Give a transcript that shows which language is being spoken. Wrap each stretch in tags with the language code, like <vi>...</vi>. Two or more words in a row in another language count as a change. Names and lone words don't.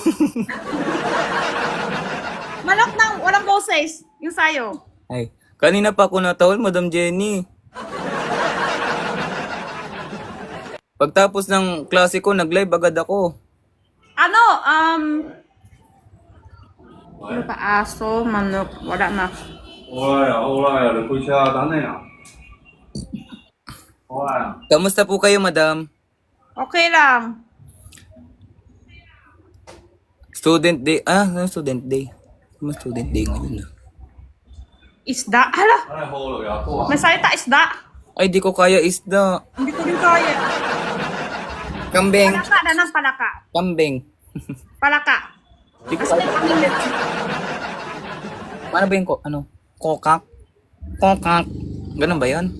<tl>Manok ng walang boses. Yung sayo. Ay, kanina pa ako natawal, Madam Jenny. Pagtapos ng klase ko, nag-live agad ako. Ano pa? Aso, manok. Wala na.</tl> <yue>好啦，你開車啊，等你啊。好啊。</yue> <tl>Kamusta po kayo, Madam? Okay lang.</tl> <en>Student day. Student day. Ano student day ngayon?</en> <tl>Isda? Hala,</tl> <yue>唉，好啦，又多啊。</yue> <tl>may salita isda. Ay, di ko kaya isda. Hindi ko rin kaya. Kambing. Palaka na ng palaka. Kambing. Palaka. Di ko Kasi kaya. kami Ano ba yung kokak? Kokak. Ganun ba yun?</tl>